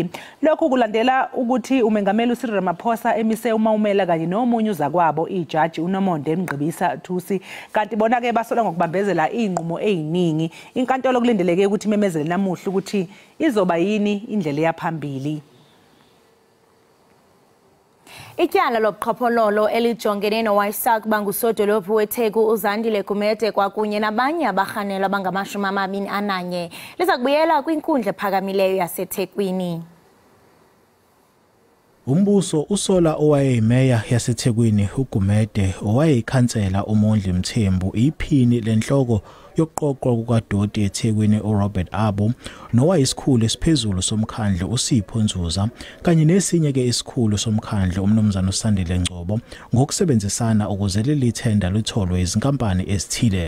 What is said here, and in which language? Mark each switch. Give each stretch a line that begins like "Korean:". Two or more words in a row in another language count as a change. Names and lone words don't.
Zulu: Lokhu kulandela ukuthi umengameli uCyril Ramaphosa emise uMaumela kanye nomunye uzakwabo ijaji uNomonde Mgqibisa Thusi kanti bona ke basola ngokubambezela inqumo eziningi. Inkantolo kulindeleke ukuthi memezele namuhla ukuthi izoba yini indlela yaphambili.
Xhosa: Ityala lobuqhophololo elijongene noWaisak bangusodolophu weTheku uZandile Gumede kwakunye nabanye abarhanelwa abangama-21 liza kubuyela kwinkundla ephakamileyo yaseThekwini.
Zulu: Umbuso usola owayeyimeya yaseThekwini uGumede owayeyikhansela uMondli Mthembu iphini lenhloko yokuqoqwa kukadoti eThekwini uRobert Abo nowayisikhulu esiphezulu somkhandlu uSipho Nzuza kanye nesinye ke isikhulu somkhandlu umnumzana uSandile Ngcobo ngokusebenzisana ukuze leli thenda litholwe izinkampani ezithile.